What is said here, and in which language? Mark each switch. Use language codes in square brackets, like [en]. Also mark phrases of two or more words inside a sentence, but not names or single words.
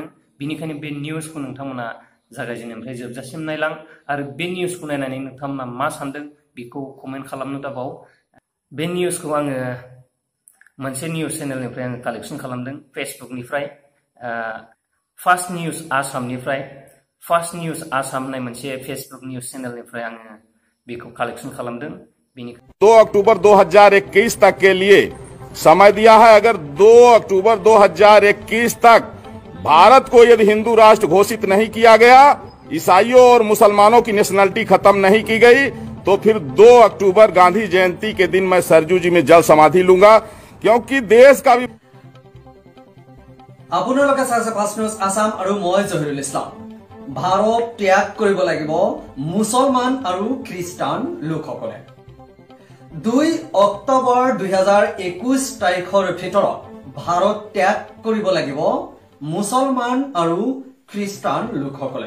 [brx] बिनिखायनो बे निउसखौ नोंथांमोना जागायजेननायनिफ्राय जोबजासिम नायलां आरो बे निउसखौ नायनानै नोंथांमोना मा सानदों बेखौ कमेन्ट खालामनो दाबाव। बे निउसखौ आङो मोनसे [en] news channelनिफ्राय [brx] आङो कालेक्शन खालामदों, फेसबुकनिफ्राय फार्स्ट निउस आसामनिफ्राय। फार्स्ट निउस आसाम होननाय मोनसे [en] Facebook news channelनिफ्राय [brx] आङो बेखौ कालेक्शन खालामदों। [hi] 2 अक्टूबर 2021 तक के लिए समय दिया है। अगर 2 अक्टूबर 2021 तक भारत को यदि हिंदू राष्ट्र घोषित नहीं किया गया, ईसाइयों और मुसलमानों की नेशनलिटी खत्म नहीं की गई, तो फिर 2 अक्टूबर गांधी जयंती के दिन मैं सरजू जी में जल समाधि लूंगा, क्योंकि देश का भी [as] আপোনালোকে চাইছে ফাৰ্ষ্ট নিউজ আসাম আৰু মই জহিৰুল ইছলাম। ভাৰত ত্যাগ কৰিব লাগিব মুছলমান আৰু খ্ৰীষ্টান লোকসকলে। 2 অক্টোবৰ 2021 তাৰিখৰ ভিতৰত ভাৰত ত্যাগ কৰিব লাগিব মুছলমান আৰু খ্ৰীষ্টান লোকসকলে।